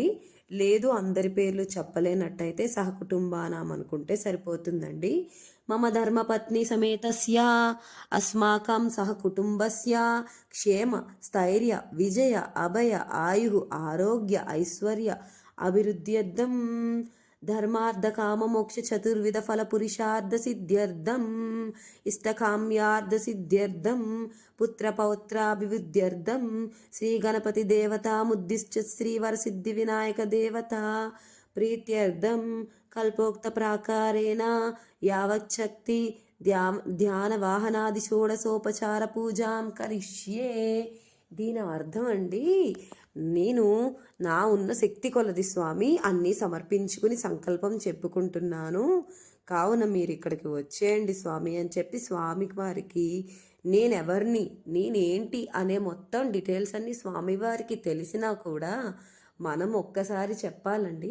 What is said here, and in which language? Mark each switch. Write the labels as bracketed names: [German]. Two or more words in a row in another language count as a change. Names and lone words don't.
[Telugu] లేదు అందరి పేర్లు చెప్పలేనట్టయితే సహకుటుంబానాం అనుకుంటే సరిపోతుందండి. [Sanskrit] मम धर्मपत्नी समेतस्य अस्माकं सहकुटुम्बस्य क्षेम स्थैर्य विजय अभय आयु आरोग्य ऐश्वर्य अभिवृद्ध्यर्थम् धर्मार्धकाममोक्षचतुर्विधफलपुरुषार्धसिद्ध्यर्थम् इष्टकाम्यार्धसिद्ध्यर्थं पुत्रपौत्राभिवृद्ध्यर्थं श्रीगणपतिदेवतामुद्दिश्य श्रीवरसिद्धिविनायकदेवता प्रीत्यर्थं कल्पोक्तप्राकारेण यावच्छक्ति ध्यानावाहनादि षोडशोपचार पूजां करिष्ये. [Telugu] దీని అర్థం అండి, నేను నా ఉన్న శక్తి కొలది స్వామి అన్నీ సమర్పించుకుని సంకల్పం చెప్పుకుంటున్నాను, కావున మీరు ఇక్కడికి వచ్చేయండి స్వామి అని చెప్పి స్వామి వారికి నేనెవరిని నేనేంటి అనే మొత్తం డీటెయిల్స్ అన్నీ స్వామివారికి తెలిసినా కూడా మనం ఒక్కసారి చెప్పాలండి.